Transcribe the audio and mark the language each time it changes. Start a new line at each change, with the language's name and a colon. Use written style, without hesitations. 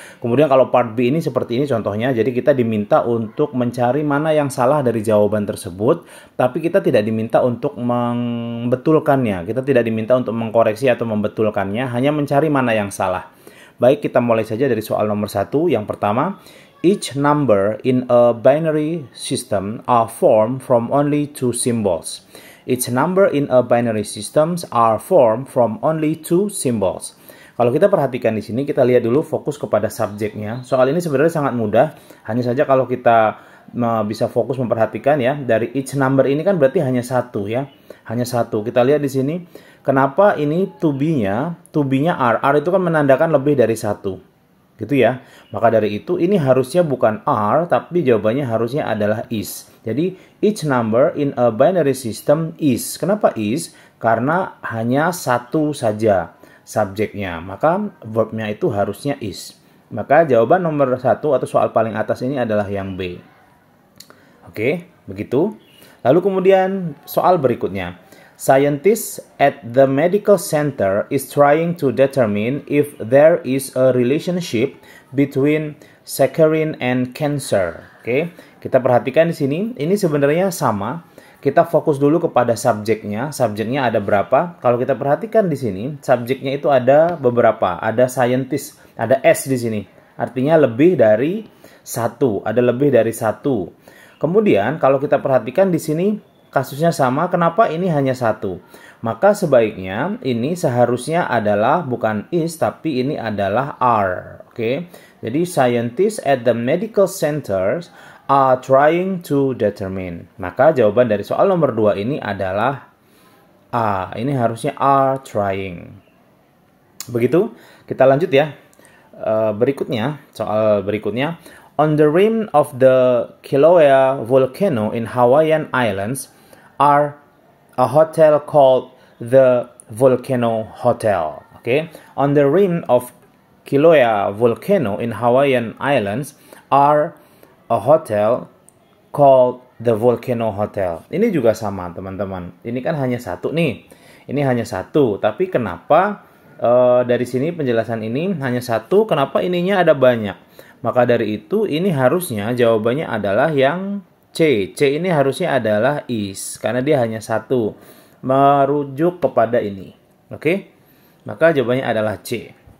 Indonesian: Kemudian kalau part B ini seperti ini contohnya, jadi kita diminta untuk mencari mana yang salah dari jawaban tersebut, tapi kita tidak diminta untuk membetulkannya. Kita tidak diminta untuk mengkoreksi atau membetulkannya, hanya mencari mana yang salah. Baik, kita mulai saja dari soal nomor 1. Yang pertama,
English: each number in a binary system are formed from only two symbols. Each number in a binary system are formed from only two symbols.
Indonesian: Kalau kita perhatikan di sini, kita lihat dulu fokus kepada subjeknya. Soal ini sebenarnya sangat mudah. Hanya saja kalau kita bisa fokus memperhatikan ya, dari each number ini kan berarti hanya satu ya. Hanya satu. Kita lihat di sini, kenapa ini to be-nya are. Are itu kan menandakan lebih dari satu. Gitu ya. Maka dari itu ini harusnya bukan are, tapi jawabannya harusnya adalah is. Jadi
English: each number in a binary system is.
Indonesian: Kenapa is? Karena hanya satu saja subjeknya. Maka verbnya itu harusnya is. Maka jawaban nomor 1 atau soal paling atas ini adalah yang B. Oke, begitu. Lalu kemudian soal berikutnya.
English: Scientists at the medical center is trying to determine if there is a relationship between saccharin and cancer.
Indonesian: Oke, kita perhatikan di sini. Ini sebenarnya sama. Kita fokus dulu kepada subjeknya. Subjeknya ada berapa? Kalau kita perhatikan di sini, subjeknya itu ada beberapa. Ada scientist, ada S di sini. Artinya lebih dari satu. Ada lebih dari satu. Kemudian kalau kita perhatikan di sini, kasusnya sama, kenapa ini hanya satu? Maka sebaiknya ini seharusnya adalah bukan is, tapi ini adalah are. Oke, jadi
English: scientists at the medical centers are trying to determine.
Indonesian: Maka jawaban dari soal nomor 2 ini adalah A. Ini harusnya
English: are trying.
Indonesian: Begitu, kita lanjut ya. Berikutnya, soal berikutnya.
English: On the rim of the Kilauea volcano in Hawaiian Islands are a hotel called the Volcano Hotel. Okay, on the rim of Kilauea volcano in Hawaiian Islands are a hotel called the Volcano Hotel.
Indonesian: Ini juga sama teman-teman. Ini kan hanya satu nih. Ini hanya satu. Tapi kenapa dari sini penjelasan ini hanya satu? Kenapa ininya ada banyak? Maka dari itu ini harusnya jawabannya adalah yang C. C ini harusnya adalah is. Karena dia hanya satu. Merujuk kepada ini. Oke? Maka jawabannya adalah C.